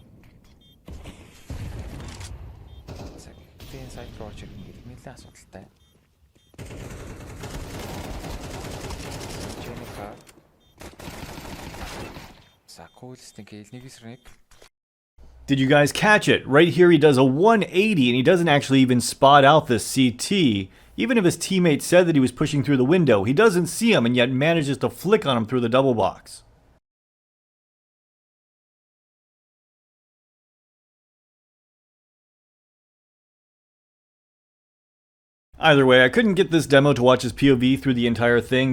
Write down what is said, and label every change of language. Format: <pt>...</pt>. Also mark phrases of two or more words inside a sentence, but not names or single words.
<mn>За тийм сайт руу орж ирэх нь нэлээд асуудалтай. Geneka. За coolest ингээл 1-1.</mn> <en>Did you guys catch it? Right here he does a 180 and he doesn't actually even spot out the CT. Even if his teammate said that he was pushing through the window, he doesn't see him and yet manages to flick on him through the double box. Either way, I couldn't get this demo to watch his POV through the entire thing.</en>